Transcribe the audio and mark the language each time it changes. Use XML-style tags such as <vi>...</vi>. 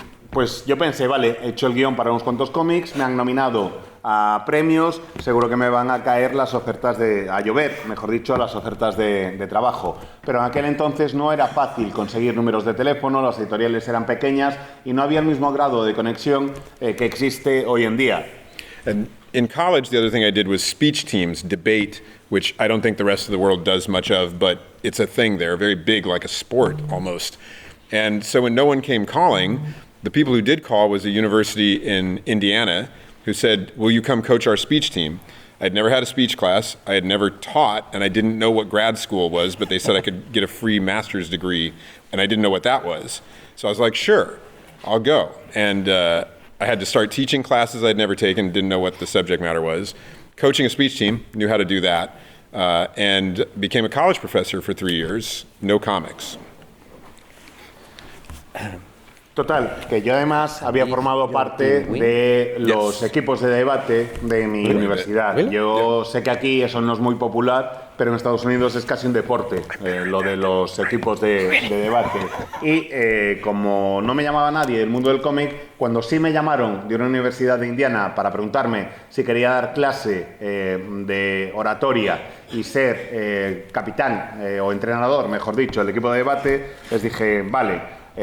<es>Pues yo pensé, vale, he hecho el guión para unos cuantos cómics, me han nominado a premios, seguro que me van a caer las ofertas a llover, mejor dicho, las ofertas de trabajo. Pero en aquel entonces no era fácil conseguir números de teléfono, las editoriales eran pequeñas y no había el mismo grado de conexión que existe hoy en día.</es> <en>And in college, the other thing I did was speech teams, debate, which I don't think the rest of the world does much of, but it's a thing there, very big, like a sport almost. And so when no one came calling, the people who did call was a university in Indiana who said, will you come coach our speech team? I'd never had a speech class, I had never taught, and I didn't know what grad school was, but they said I could get a free master's degree, and I didn't know what that was. So I was like, sure, I'll go. And I had to start teaching classes I'd never taken, didn't know what the subject matter was. Coaching a speech team, knew how to do that, and became a college professor for 3 years, no comics.</en> <es>Total, que yo además había formado parte de los equipos de debate de mi universidad. Yo sé que aquí eso no es muy popular, pero en Estados Unidos es casi un deporte, lo de los equipos de debate. Y como no me llamaba nadie del mundo del cómic, cuando sí me llamaron de una universidad de Indiana para preguntarme si quería dar clase de oratoria y ser capitán o entrenador, mejor dicho, del equipo de debate, les dije, vale.</es>